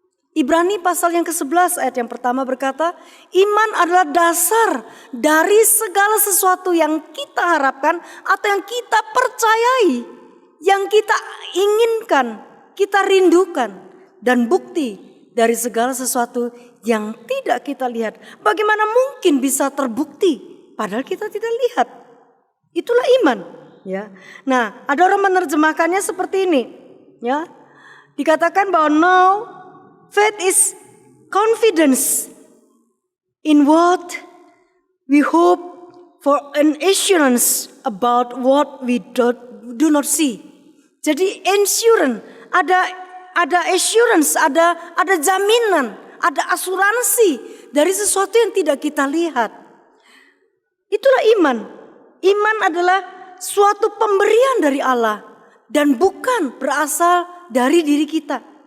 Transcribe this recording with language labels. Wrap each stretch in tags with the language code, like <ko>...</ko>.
<id>Ibrani pasal yang ke-11 ayat yang pertama berkata, iman adalah dasar dari segala sesuatu yang kita harapkan atau yang kita percayai, yang kita inginkan, kita rindukan, dan bukti dari segala sesuatu yang tidak kita lihat. Bagaimana mungkin bisa terbukti padahal kita tidak lihat? Itulah iman, ya. Nah, ada orang menerjemahkannya seperti ini, ya. Dikatakan bahwa</id> <en>now faith is confidence in what we hope for, an assurance about what we do not see.</en> <id>Jadi assurance, ada assurance, ada jaminan, ada asuransi dari sesuatu yang tidak kita lihat. Itulah iman. Iman adalah suatu pemberian dari Allah dan bukan berasal dari diri kita.</id>